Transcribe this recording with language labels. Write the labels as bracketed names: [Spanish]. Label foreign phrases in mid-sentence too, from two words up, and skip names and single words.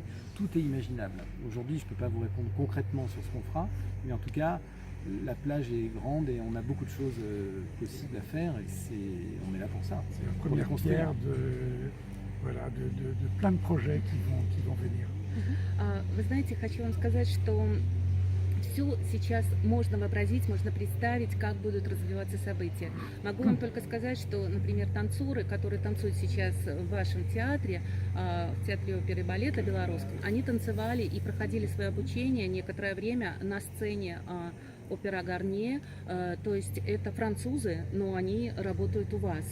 [French] Tout est imaginable. Aujourd'hui, je ne peux pas vous répondre concrètement sur ce qu'on fera, mais en tout cas, la plage est grande et on a beaucoup de choses possibles à faire et on est là pour ça. C'est la première pierre de plein de projets qui vont venir. [Russian] Вы знаете, хочу вам сказать, что все сейчас можно вообразить, можно представить, как будут развиваться события. Могу вам только сказать, что, например, танцоры, которые танцуют сейчас в вашем театре, в театре оперы и балета белорусском, они танцевали и проходили свое обучение некоторое время на сцене опера Гарнье, то есть это французы, но они работают у вас.